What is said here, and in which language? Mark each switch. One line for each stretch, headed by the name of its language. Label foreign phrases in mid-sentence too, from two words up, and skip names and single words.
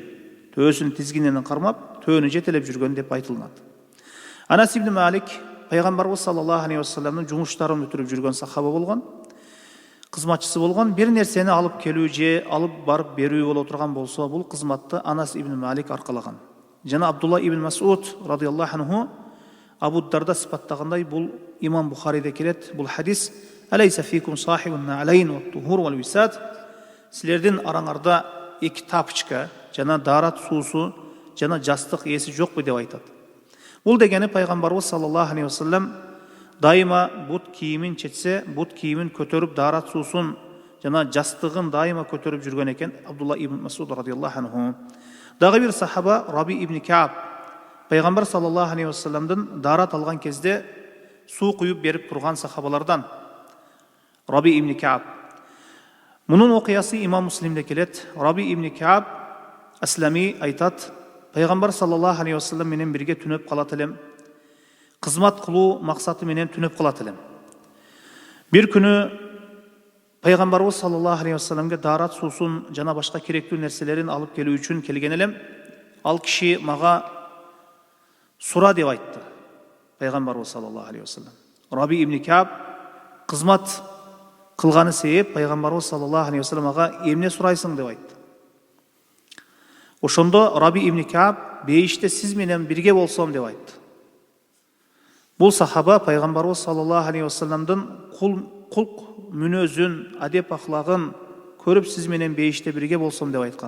Kyrgyz: Төөсүнүн тизгинин кармап, төөнү жетелеп жүргөн деп айтылат. Анас ибн Малик пайгамбарыбыз
Arabic: صلى الله عليه وسلم
Kyrgyz: жумуштарын өтүрүп жүргөн сахаба болгон, кызматчысы болгон. Бир нерсени алып келүү же алып барып берүү боло турган болсо, бул кызматты Анас ибн Малик аркалаган. Жана Абдулла ибн Мас'уд
Arabic: رضي الله عنه
Kyrgyz: Абу Дарда сыпаттагандай, бул имам Бухариде келет, бул хадис:
Arabic: "أليس فيكم صاحب النعلين والطهور والوساد",
Kyrgyz: силердин араңарда эки тапчка, жана дарат суусу, жана жастык ээси жокпу деп айтат. Бул дегени пайгамбарыбыз
Arabic: صلى الله عليه وسلم
Kyrgyz: дайыма бут кийимин четсе, бут кийимин көтөрүп дарат суусун жана жастыгын дайыма көтөрүп жүргөн экен Абдулла ибн Масуд
Arabic: رضي الله عنه.
Kyrgyz: Дагы бир сахаба Раби ибн Кааб пайгамбар
Arabic: صلى الله عليه وسلم
Kyrgyz: дарат алган кезде суу куюп берип турган сахабалардан Раби ибн Кааб. Мунун окуясы имам Муслимде келет. Раби ибн Кааб Аслами айтат: пайгамбар
Arabic: صلى الله عليه وسلم
Kyrgyz: менен бирге түнөп калат элем. Кызмат кылуу максаты менен түнөп калат элем. Бир күнү пайгамбарыбыз
Arabic: صلى الله عليه وسلم
Kyrgyz: дарат суусун жана башка керектүү нерселерин алып келүү үчүн келген элем. Ал киши мага сура деп айтты.
Arabic: Пайгамбарыбыз صلى الله عليه وسلم.
Kyrgyz: Раби ибн Кааб кызмат кылганы себеп пайгамбарыбыз
Arabic: صلى الله عليه وسلم
Kyrgyz: ага эмне сурайсың деп айтты. Ошондо Раби ибн Кааб бейиште сиз менен бирге болсом деп айтты. Бул сахаба пайгамбарыбыз
Arabic: صلى الله عليه وسلم
Kyrgyz: кулк мүнөзүн, адеп ахлагын көрүп сиз менен бейиште бирге болсом деп айткан.